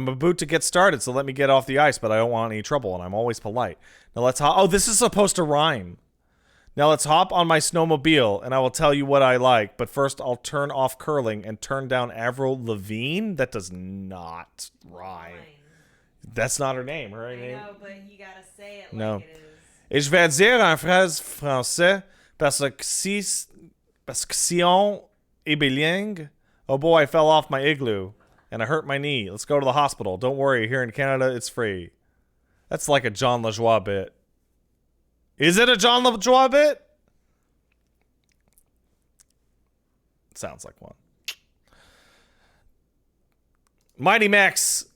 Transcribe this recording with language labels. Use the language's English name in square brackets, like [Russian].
[English] I'm about to get started, so let me get off the ice, but I don't want any trouble, and I'm always polite. Now let's hop. Oh, this is supposed to rhyme. Now let's hop on my snowmobile, and I will tell you what I like. But first, I'll turn off curling and turn down Avril Lavigne. That does not rhyme. That's not her name. Her name. I know, but you gotta say it No. like it is. [French] Et je vais dire en phrase français parce que si on est bilingue. [English] Oh boy, I fell off my igloo and I hurt my knee. Let's go to the hospital. Don't worry, here in Canada, it's free. That's like a John LaJoie bit. Is it a John LaJoie bit? Sounds like one. Mighty Max